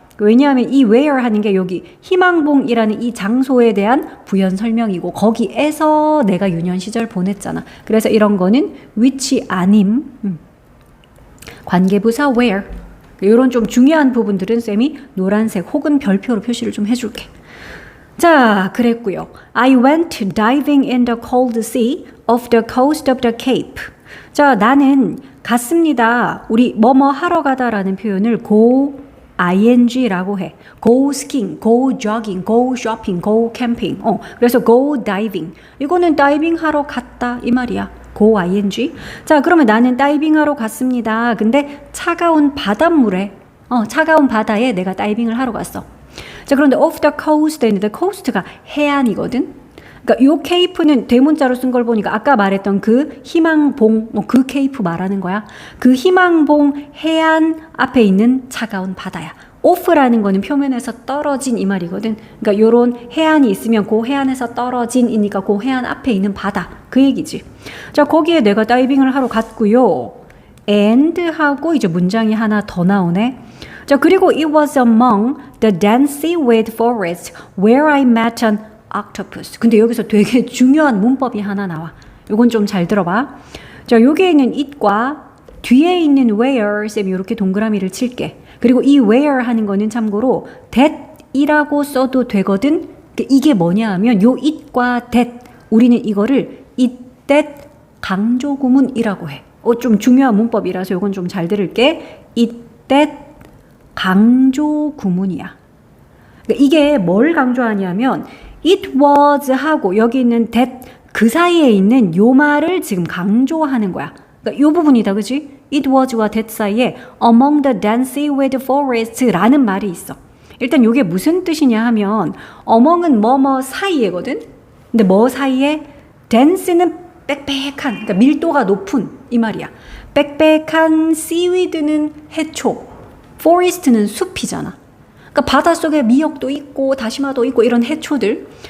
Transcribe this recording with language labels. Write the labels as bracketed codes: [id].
[ko] 왜냐하면 이 where 하는 게 여기 희망봉이라는 이 장소에 대한 부연 설명이고 거기에서 내가 유년 시절 보냈잖아. 그래서 이런 거는 which 아님, 관계부사 where. 이런 좀 중요한 부분들은 쌤이 노란색 혹은 별표로 표시를 좀 해줄게. 자, 그랬고요. [en] I went diving in the cold sea off the coast of the Cape. [ko] 자, 나는 갔습니다. 우리 뭐뭐 하러 가다라는 표현을 go ing라고 해. [en] go skiing, go jogging, go shopping, go camping. [ko] 그래서 [en] go diving. [ko] 이거는 다이빙 하러 갔다 이 말이야. [en] go ing. [ko] 자, 그러면 나는 다이빙 하러 갔습니다. 근데 차가운 바닷물에, 차가운 바다에 내가 다이빙을 하러 갔어. 자, 그런데 [en] off the coast, the coast [ko] 가 해안이거든. 그러니까 요 케이프는 대문자로 쓴 걸 보니까 아까 말했던 그 희망봉, 그 케이프 말하는 거야. 그 희망봉 해안 앞에 있는 차가운 바다야. off라는 거는 표면에서 떨어진 이 말이거든. 그러니까 요런 해안이 있으면 그 해안에서 떨어진이니까 그 해안 앞에 있는 바다. 그 얘기지. 자, 거기에 내가 다이빙을 하러 갔고요. and 하고 이제 문장이 하나 더 나오네. 자, 그리고 [en] it was among the dense weed forest where I met an octopus. [ko] 근데 여기서 되게 중요한 문법이 하나 나와. 요건 좀 잘 들어봐. 자, 여기에 있는 it과 뒤에 있는 where, 쌤이 이렇게 동그라미를 칠게. 그리고 이 where 하는 거는 참고로 that이라고 써도 되거든. 이게 뭐냐 하면 요 it과 that, 우리는 이거를 it, that 강조 구문이라고 해. 좀 중요한 문법이라서 요건 좀 잘 들을게. it, that 강조 구문이야. 그러니까 이게 뭘 강조하냐면 it was 하고 여기 있는 that 그 사이에 있는 요 말을 지금 강조하는 거야. 그러니까 요 부분이다, 그치? it was와 that 사이에 [en] among the dense weed forest [ko] 라는 말이 있어. 일단 요게 무슨 뜻이냐 하면 among은 뭐뭐 사이에거든. 근데 뭐 사이에? dense는 빽빽한, 그러니까 밀도가 높은 이 말이야. 빽빽한 seaweed는 해초, forest는 숲이잖아. 그러니까 바닷속에 미역도 있고 다시마도 있고 이런 해초들.